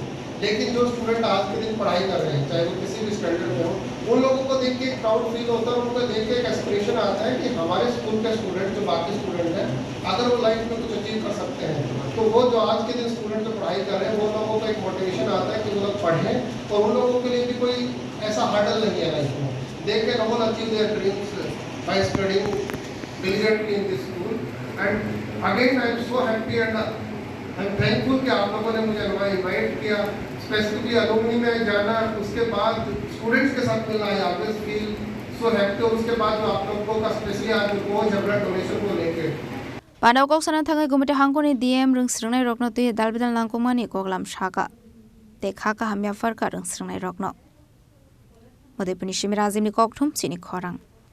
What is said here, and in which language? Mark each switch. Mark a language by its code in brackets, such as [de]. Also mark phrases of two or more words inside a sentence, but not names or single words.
[hi] लेकिन जो स्टूडेंट आज के दिन पढ़ाई कर रहे हैं चाहे वो किसी भी स्टैंडर्ड में हो, उन लोगों को देख के एक [en] proud feel [hi] होता है, उनको देख के एक एस्पिरेशन आता है कि हमारे स्कूल के स्टूडेंट जो बाकी स्टूडेंट हैं अगर वो लाइफ में कुछ अचीव कर सकते हैं तो वो जो आज के दिन स्टूडेंट जो पढ़ाई कर रहे हैं वो लोगों को एक मोटिवेशन आता है कि वो लोग पढ़ें और उन लोगों के लिए भी कोई ऐसा हर्डल नहीं है लाइफ में। [en] They can all achieve their dreams by studying diligently in this school। And again I am so happy and I am thankful [hi] कि आप लोगों ने मुझे इनवाइट किया स्पेसिफिकली अलुमनी में जाना, उसके बाद स्टूडेंट्स के साथ मिलना। [en] I always feel so happy. [hi] और उसके बाद जो आप लोगों का स्पेशली आज वो [en] blood donation [hi] को लेके [trp] Panda Khlaijakha थांगे Gomati Hangkhorni DM Rwngswrwngnairokno tui dalbidal langkungmani koklam shaka dekha ka hamya farka Rwngswrwngnairokno Udaipurni Shimirazimni kokthum Chini Khorang।